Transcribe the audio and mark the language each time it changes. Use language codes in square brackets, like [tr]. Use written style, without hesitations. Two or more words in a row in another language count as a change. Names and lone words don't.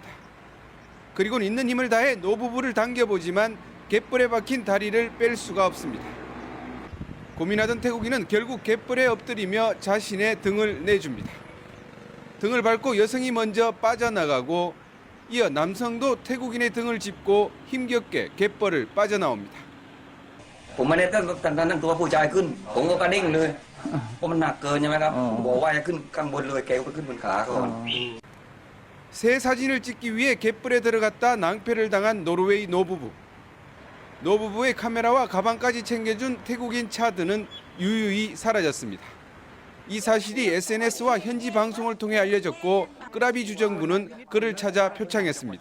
[ko] 그리고는 있는 힘을 다해 노부부를 당겨보지만 갯벌에 박힌 다리를 뺄 수가 없습니다. 고민하던 태국인은 결국 갯벌에 엎드리며 자신의 등을 내줍니다. 등을 밟고 여성이 먼저 빠져나가고 이어 남성도 태국인의 등을 짚고 힘겹게 갯벌을 빠져나옵니다. [th] ผมไม่ได้ตั้งตัวผู้ชายขึ้นผมก็กระดิ่งเลยเพราะมันหนักเกินใช่ไหมครับบอกว่าจะขึ้นข้างบนเลยแกก็ขึ้นบนขาก่อน [ko] 새 사진을 찍기 위해 갯벌에 들어갔다 낭패를 당한 노르웨이 노부부. 노부부의 카메라와 가방까지 챙겨준 태국인 차드는 유유히 사라졌습니다. 이 사실이 SNS와 현지 방송을 통해 알려졌고 끄라비 주정부는 그를 찾아 표창했습니다.